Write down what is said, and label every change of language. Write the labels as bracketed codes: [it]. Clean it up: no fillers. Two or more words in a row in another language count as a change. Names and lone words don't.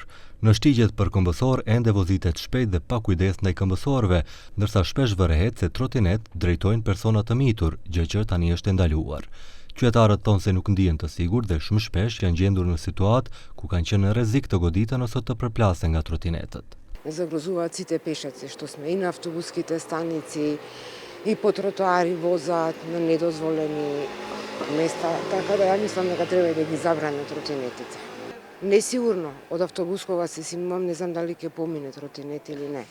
[sq] Në shtigjet për këmbësor ende vozitet shpejt dhe pa kujdes ndaj këmbësorëve, ndërsa shpesh vërehet se trotinet drejtojnë persona të mitur, gjë që tani është ndaluar. Qytetarët thonë se nuk ndihen të sigurt dhe shumë shpesh janë gjendur në situatë ku kanë qenë në rrezik të goditen ose të përplasen nga trotinetët. [mk] Загрозуваат сите пешаци што сме и на автобуските станици, и по тротоари возат на недозволени места, така да ја мислам дека треба да ги забранат тротинетите. Несигурно, од автобус кога се симам, не знам дали ќе помине тротинет или не.